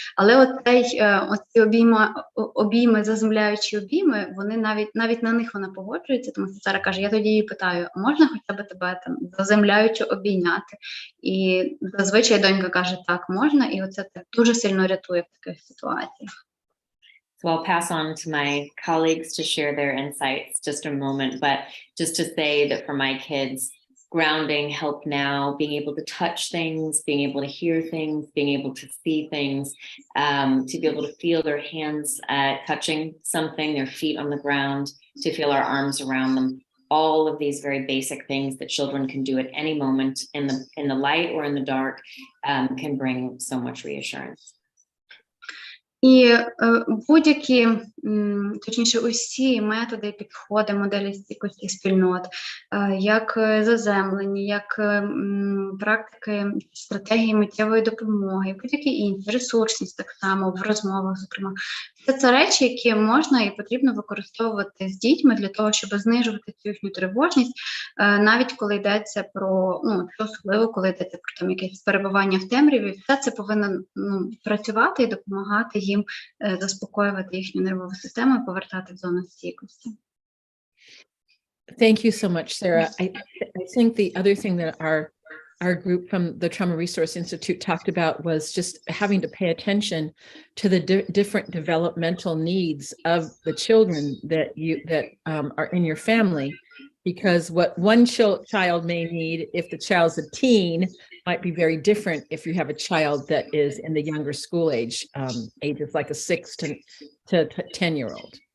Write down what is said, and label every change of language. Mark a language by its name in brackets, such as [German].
[Ukrainian] Але оці обійми, заземляючі обійми, вони навіть на них вона погоджується, тому що Сара каже, я тоді її питаю, а можна хоча б тебе там заземляючи обійняти? І зазвичай донька каже, так, можна, і оце так дуже сильно рятує в таких ситуаціях. [English] So I'll pass on to my colleagues to share their insights just a moment, but just to say that for my kids, grounding helped now, being able to touch things, being able to hear things, being able to see things, to be able to feel their hands touching something, their feet on the ground, to feel our arms around them. All of these very basic things that children can do at any moment in the light or in the dark can bring so much reassurance. [Ukrainian] І будь-які, точніше, усі методи і підходи моделі стійкості спільнот, як заземлені, як практики, стратегії миттєвої допомоги, будь-які інші, ресурсність так само, в розмовах, зокрема. Це речі, які можна і потрібно використовувати з дітьми для того, щоб знижувати цю їхню тривожність, навіть коли йдеться про, особливо, коли йдеться про там якесь перебування в темряві, все це повинно працювати і допомагати їм заспокоювати їхню нервову систему і повертати в зону стійкості. [English] Thank you so much, Sarah. I think the other thing that our group from the Trauma Resource Institute talked about was just having to pay attention to the different developmental needs of the children that are in your family, because what one child may need if the child's a teen might be very different if you have a child that is in the younger school ages like a 6 to 10-year-old.